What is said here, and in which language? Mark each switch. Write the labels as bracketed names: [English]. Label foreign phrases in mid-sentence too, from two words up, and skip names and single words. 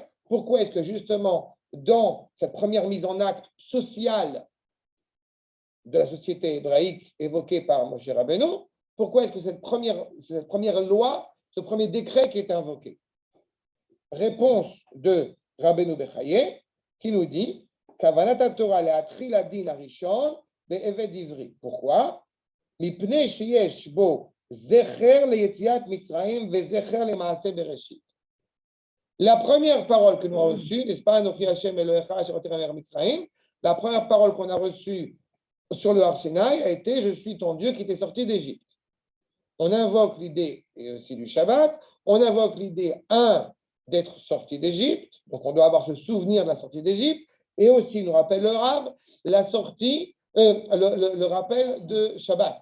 [French] Pourquoi est-ce que justement, dans cette première mise en acte sociale de la société hébraïque évoquée par Moshe Rabbeinu, pourquoi est-ce que cette première loi, ce premier décret qui est invoqué? Réponse de Rabbeinu Bechaye qui nous dit [Hebrew] כוונת תורה להתחיל הדין הראשון בעבד עברי. [French] Pourquoi? [Hebrew] מפני שיש בו זכר ליציאת מצרים וזכר למעשה בראשית. [French] La première parole que nous avons reçue, n'est-ce pas, [Hebrew] אנכי השם אלהיך אשר הוצאתיך ממצרים, [French] la première parole qu'on a reçue sur le Har Sinaï a été Je suis ton Dieu qui t'est sorti d'Égypte. On invoque l'idée, et aussi du Shabbat, on invoque l'idée, d'être sorti d'Égypte, donc on doit avoir ce souvenir de la sortie d'Égypte, et aussi, nous rappelle le Rav, la sortie, le rappel de Shabbat.